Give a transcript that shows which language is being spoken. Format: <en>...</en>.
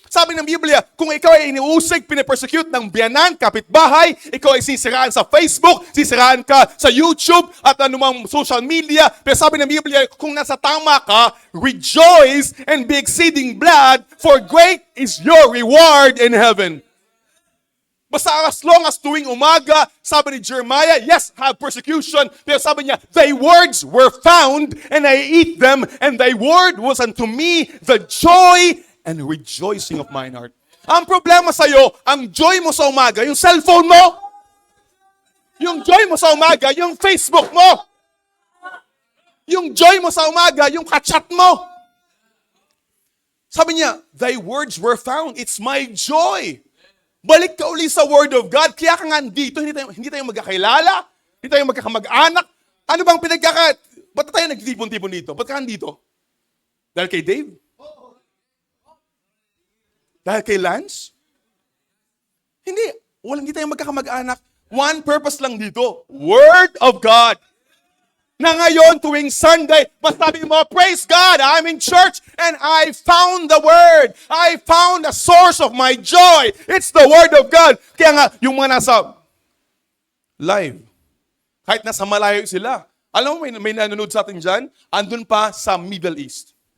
<tl>Sabi ng Biblia, kung ikaw ay iniusig, pinapersecute ng biyanan, kapitbahay, ikaw ay sisiraan sa Facebook, sisiraan ka sa YouTube, at anumang social media, pero sabi ng Biblia, kung nasa tama ka,</tl> <en>rejoice and be exceeding glad, for great is your reward in heaven.</en> <tl>Basta</tl> <en>as long as</en> <tl>tuwing umaga, sabi ni Jeremiah,</tl> <en>yes, have persecution.</en> <tl>Pero sabi niya,</tl> <en>thy words were found, and I eat them, and thy word was unto me the joy and rejoicing of mine heart.</en> <tl>Ang problema sa'yo, ang joy mo sa umaga, yung cellphone mo. Yung joy mo sa umaga, yung Facebook mo. Yung joy mo sa umaga, yung kachat mo. Sabi niya,</tl> <en>thy words were found. It's my joy.</en> <tl>Balik ka uli sa</tl> <en>Word of God.</en> <tl>Kaya ka nga dito, hindi tayo magkakilala, hindi tayo magkakamag-anak. Ano bang ba't tayo nagtipon-tipon dito? Ba't ka dito? Dahil kay Dave? Dahil kay Lance? Hindi tayo magkakamag-anak.</tl> <en>One purpose</en> <tl>lang dito,</tl> <en>Word of God.</en> <tl>Na ngayon, tuwing</tl> <en>Sunday,</en> <tl>mas sabi mo,</tl> <en>praise God, I'm in church and I found the Word. I found the source of my joy. It's the Word of God.</en> <tl>Kaya nga, yung mga nasa live, kahit nasa malayo sila, alam mo, may nanonood sa atin dyan, andun pa sa Middle East.</tl>